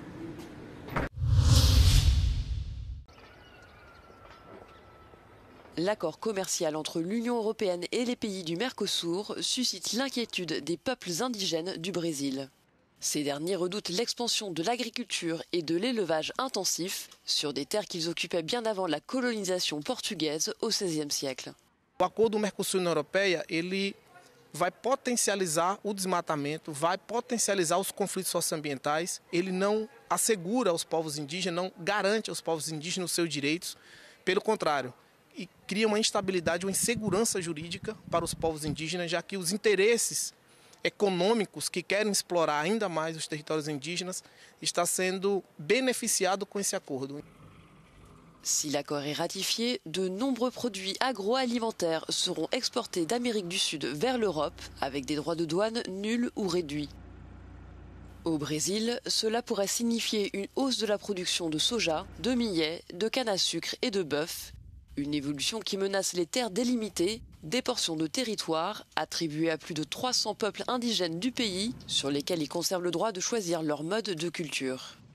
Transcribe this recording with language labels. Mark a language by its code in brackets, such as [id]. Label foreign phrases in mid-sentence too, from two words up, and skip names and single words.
[fr] L'accord commercial entre l'Union européenne et les pays du Mercosur suscite l'inquiétude des peuples indigènes du Brésil. Ces derniers redoutent l'expansion de l'agriculture et de l'élevage intensif sur des terres qu'ils occupaient bien avant la colonisation portugaise au XVIe siècle. [pt] O acordo do Mercosul-União Europeia, ele vai potencializar o desmatamento, vai potencializar os conflitos socioambientais, ele não assegura aos povos indígenas, não garante aos povos indígenas os seus direitos, pelo contrário, e cria uma instabilidade, uma insegurança jurídica para os povos indígenas, já que os interesses econômicos que querem explorar ainda mais os territórios indígenas está sendo beneficiado com esse acordo. [fr] Si l'accord est ratifié, de nombreux produits agroalimentaires seront exportés d'Amérique du Sud vers l'Europe avec des droits de douane nuls ou réduits. Au Brésil, cela pourrait signifier une hausse de la production de soja, de millet, de canne à sucre et de bœuf, une évolution qui menace les terres délimitées, des portions de territoire attribuées à plus de 300 peuples indigènes du pays sur lesquels ils conservent le droit de choisir leur mode de culture.